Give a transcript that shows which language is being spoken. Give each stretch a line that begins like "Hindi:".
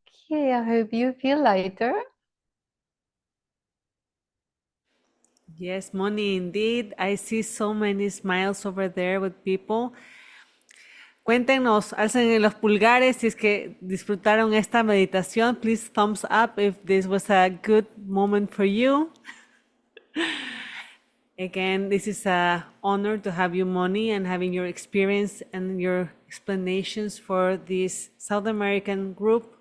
English: Okay, I hope you feel lighter. Yes, Moni, indeed. I see so many smiles over there with people.
Spanish: Cuéntenos, alcen los pulgares si es que disfrutaron esta meditación.
English: Please thumbs up if this was a good moment for you. Again, this is an honor to have you, Moni, and having your experience and your explanations for this South American group.